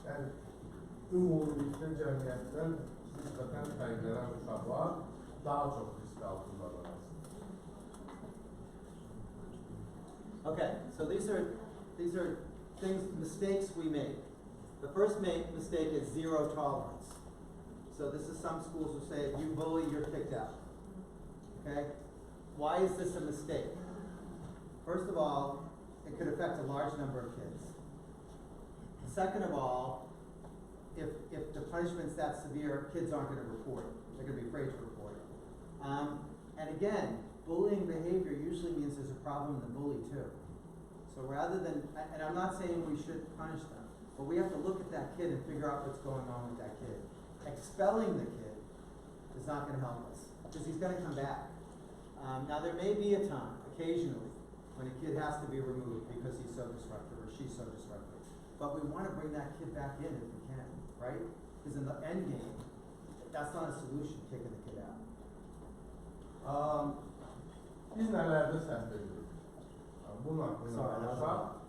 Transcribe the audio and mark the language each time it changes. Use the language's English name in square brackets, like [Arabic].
[Azerbaijani] Yəni, ümumilikdə cəmiyyətdən nisbətən fərqlənən uşaqlar daha çox risk altındadır. [English] Okay, so these are things, mistakes we make. The first mistake is zero tolerance. So this is some schools who say if you bully, you're kicked out. Okay? Why is this a mistake? First of all, it could affect a large number of kids. Second of all, if the punishment's that severe, kids aren't going to report it. They're going to be afraid to report it. And again, bullying behavior usually means there's a problem in the bully too. So rather than, and I'm not saying we should punish them, but we have to look at that kid and figure out what's going on with that kid. Expelling the kid is not going to help us because he's going to come back. Now there may be a time, occasionally, when a kid has to be removed because he's so disruptive or she's so disruptive. But we want to bring that kid back in if we can, right? Because in the end game, that's not a solution, kicking the kid out. [Azerbaijani] Biz nələrdə səhv edirik? Bunun haqqında danışaq.